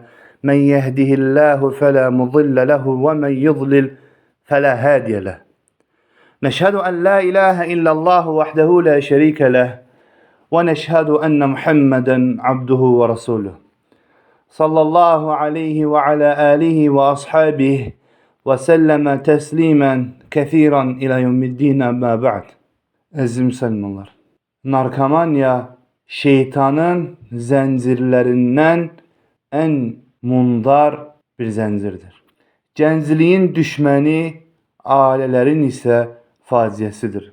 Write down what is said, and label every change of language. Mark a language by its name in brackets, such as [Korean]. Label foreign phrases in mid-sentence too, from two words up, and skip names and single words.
[Arabic] من يهده الله فلا مضل له ومن يضلل فلا هادي له نشهد أن لا إله إلا الله وحده لا شريك له ونشهد أن محمدا عبده ورسوله صلى الله عليه وعلى آله وأصحابه وسلم تسليما كثيرا إلى يوم الدين أما بعد. [Azerbaijani] Aziz Müslümanlar, narkomanya şeytanın zəncirlərindən en mundar bir zəncirdir. Gəncliyin düşməni ailələrin isə faciəsidir.